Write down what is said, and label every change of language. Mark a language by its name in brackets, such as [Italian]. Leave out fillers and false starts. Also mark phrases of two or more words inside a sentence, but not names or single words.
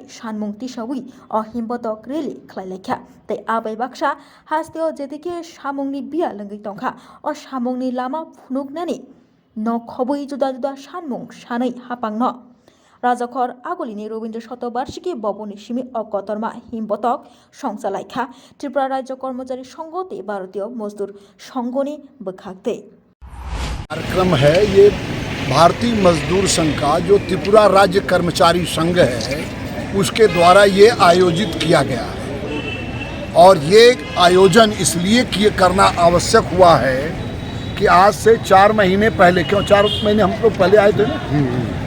[Kok Borok] sanmung tisawi o himbotok rally khlailaikhha tei abai baksa hasteo jedike samungni biya lungui tongkha o samungni lama phunuknani no khobui juda sanmung sanui hapangno Rajakhor Agolini Robindra Shatobarshiki Boboni Simi Kotorma Himbotok Songchalaikha Tripura Rajya Kormachari Sangho te Bharatiya Mazdur Sanghoni bwkhaktui [Hindi] कार्यक्रम है। ये भारतीय मजदूर संघ का जो त्रिपुरा राज्य कर्मचारी संघ है उसके द्वारा ये आयोजित किया गया है और ये आयोजन इसलिए करना आवश्यक हुआ है कि आज से 4 महीने पहले, क्यों 4 महीने हम लोग पहले आए थे ना,